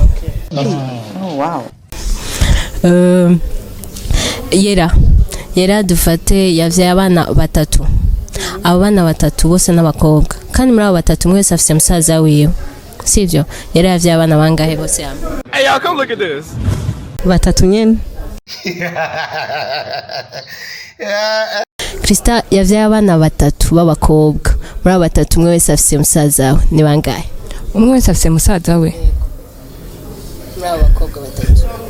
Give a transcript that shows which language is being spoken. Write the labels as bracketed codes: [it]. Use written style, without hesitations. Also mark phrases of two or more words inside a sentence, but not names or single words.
[rn] Wow. Yera dufate yavyaye abana batatu. Abo bana batatu bose n'abakobwa kandi muri abo batatu mwese afise musaza wiwe sivyo. Yera yavyaye abana bangahe bose hamwe? [en] Hey y'all, come look at this. [rn] Batatu nyene. Krista yavyaye abana batatu b'abakobwa muri abo batatu umwe wese afise musaza we ni bangahe? Umwe wese afise musaza we muri abo bakobwa batatu.